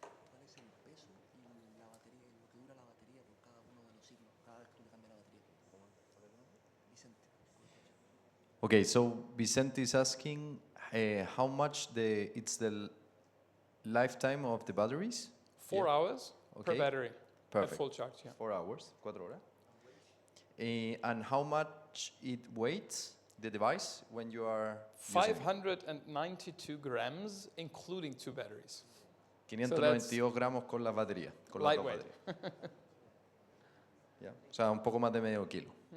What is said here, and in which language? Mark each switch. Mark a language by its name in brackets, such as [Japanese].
[Spanish] ¿Cuál es el peso y la batería, lo que dura la batería por cada uno de los ciclos, cada vez que le cambia la batería? Vicente. [English] Okay, so Vicente is asking how much it's the lifetime of the batteries? 4 Yeah. hours per Okay. battery Perfect. at full charge. Yeah. 4 hours, [Spanish] 4 horas. [English] And how much it weighs, the device, when you are using it? 592 grams, including 2 batteries. [Spanish] 592 gramos con las baterías. Con las dos [English] Lightweight. [Spanish] baterías. Ya. O sea, un poco más de medio kilo.